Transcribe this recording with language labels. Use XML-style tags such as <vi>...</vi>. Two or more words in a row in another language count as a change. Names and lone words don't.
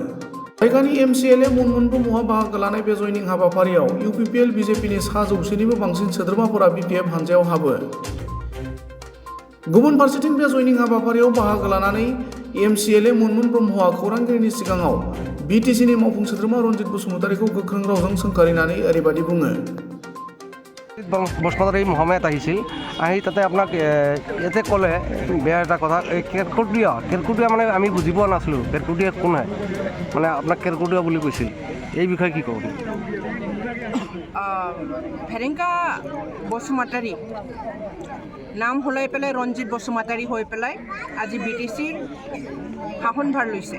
<brx>जायगानि MCLA मोनमोन ब्रह्मआ बाहागो लानाय बे जयनिं हाबाफारियाव UPPL BJPनि 100निबो बांसिन सोद्रोमाफोरा BPF हानजायाव हाबो। गुबुन फारसेथिं बे जयनिं हाबाफारियाव बाहागो लानानै MCLA मोनमोन ब्रह्मआ खौरांगिरिनि सिगाङाव BTCनि मावफुं सोद्रोमा रनजित बसुमतारीखौ गोख्रों रावजों सोंखारिनानै ओरैबायदि बुङो।</brx> <as>বসুমতাৰী মহম্মদ আহিছিল আহি তাতে আপোনাক ইয়াতে ক'লে বেয়া এটা কথা এই কেৰকুটীয়া মানে আমি বুজি পোৱা নাছিলোঁ কেৰকুটীয়া কোন হয় মানে আপোনাক কেৰকুটীয়া বুলি কৈছিল এই বিষয়ে কি ক'ব? ফেৰেংকা বসুমতাৰী নাম সলাই পেলাই ৰঞ্জিত বসুমতাৰী হৈ পেলাই আজি BTCৰ শাসনভাৰ লৈছে।</as>